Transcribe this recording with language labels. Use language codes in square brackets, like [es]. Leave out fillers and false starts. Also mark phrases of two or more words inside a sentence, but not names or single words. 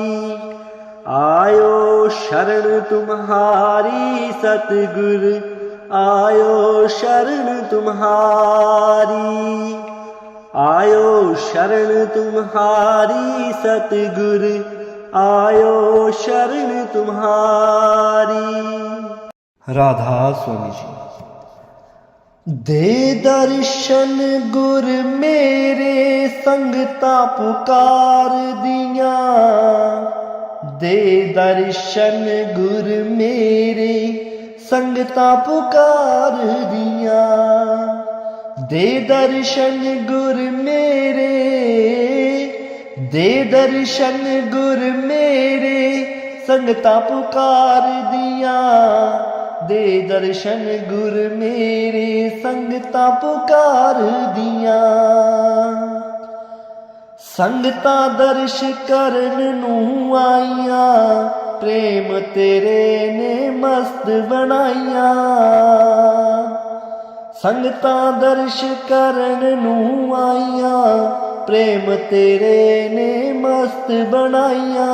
[hi] आयो शरण तुम्हारी सतगुर आयो शरण तुम्हारी। आयो शरण तुम्हारी सतगुर आयो शरण तुम्हारी। राधा स्वामी जी। [pa] ਦੇ ਦਰਸ਼ਨ ਗੁਰ ਮੇਰੇ ਸੰਗਤਾਂ ਪੁਕਾਰ ਦਿਆ, ਦੇ ਦਰਸ਼ਨ ਗੁਰ ਮੇਰੇ ਸੰਗਤਾਂ ਪੁਕਾਰ ਦਿਆ, ਦੇ ਦਰਸ਼ਨ ਗੁਰ ਮੇਰੇ, ਦੇ ਦਰਸ਼ਨ ਗੁਰ ਮੇਰੇ ਸੰਗਤਾਂ ਪੁਕਾਰ ਦਿਆ, ਦੇ ਦਰਸ਼ਨ ਗੁਰ ਮੇਰੇ ਸੰਗਤਾਂ ਪੁਕਾਰ ਦਿਆ। ਸੰਗਤਾਂ ਦਰਸ਼ ਕਰਨ ਨੂੰ ਆਈਆਂ, ਪ੍ਰੇਮ ਤੇਰੇ ਨੇ ਮਸਤ ਬਣਾਈਆਂ। ਸੰਗਤਾਂ ਦਰਸ਼ ਕਰਨ ਨੂੰ ਆਈਆਂ, ਪ੍ਰੇਮ ਤੇਰੇ ਨੇ ਮਸਤ ਬਣਾਈਆਂ।